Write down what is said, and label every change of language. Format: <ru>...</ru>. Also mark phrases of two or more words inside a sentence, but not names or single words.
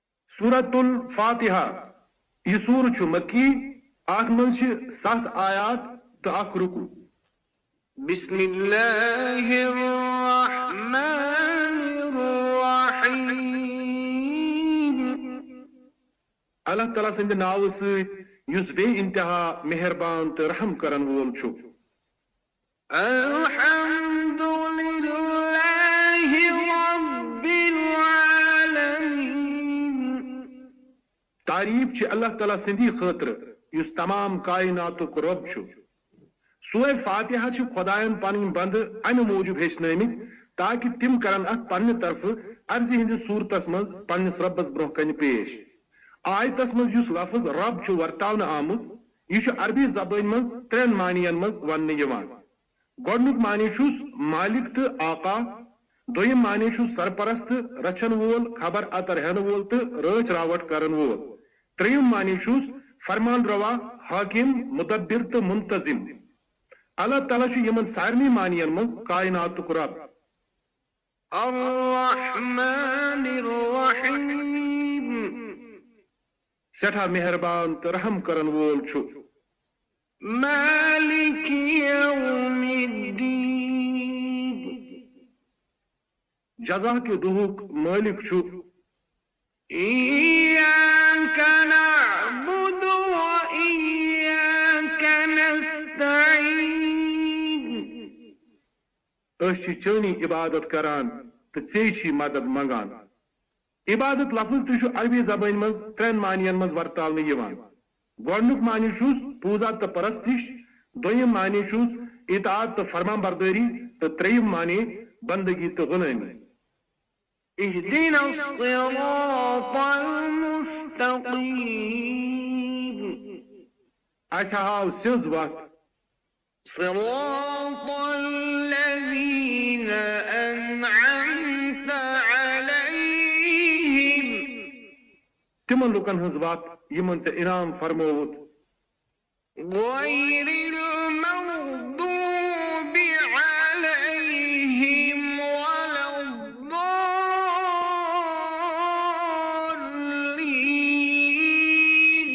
<ks>سورة الفاتحہ یہ سور چھ مکی ات من 7 آیات تو 1 رکو.</ks> <ar>بسم اللہ الرحمن الرحیم.</ar> <ks>اللہ تعالیٰ سند ناو ست یس بے انتہا مہربان تو رحم کرن وول چھ.</ks> <ar>الحمد للہ رب العالمین.</ar> <ks>تعریف چھ اللہ تعالیٰ سندی خاطر یس تمام کائناتک رب چھ. سورہ فاتحہ چھ خدائن پن بند امہ موجود ہیچنمت تاکہ تم کرن ات پنہ طرف عرضی ہندس صورتس مز پنس ربس برہ کن پیش. آیتس مز یس لفظ رب چھ ورتاونہ آمت یہ عربی زبان مز 3 معنین مز ون یوان. گۄڈنیُک معنی چھُس مالک تو آقا، دویم معنی چھُس سرپرست رچن وول خبر اتر ہین وول تو رچ راوٹ کرن وول. تریم معنی چھُس فرمان روا حاکم مدبر تو منتظم. اللہ تعالیٰ چھُ یمن سارنی معنین مز کائناتک رب.</ks> <ar>الرحمن الرحیم.</ar> <ks>سٹھا مہربان تو رحم کرن وول چھُ.</ks> <ar>مالک یوم الدین.</ar> <ks>جزا کے دہک مالک چھُ.</ks> <ar>ایاک نعبد و ایاک نستعین.</ar> <ks>اس چھ چانی عبادت کران تو ژے چھی مدد منگان. عبادت لفظ تہ چھ عربی زبان مز 3 معنین مز ورتاونہ یوان. گۄڈنیُک معنی چھُس پوزا تو پرستش، دویم معنی چھُس اطاعت تو فرمان برداری، تو تریم معنی بندگی تو غلامی.</ks> <ar>اہدنا الصراط المستقیم.</ar> <ks>اسہ ہاو سیز وت</ks> <ar>صراط الذین انعمت علیہم.</ar> <ks>تمن لوکن ہنز وت یمن ژے انعام فرمووت.</ks> <ar>غیر المغضوب علیہم ولا الضالین.</ar>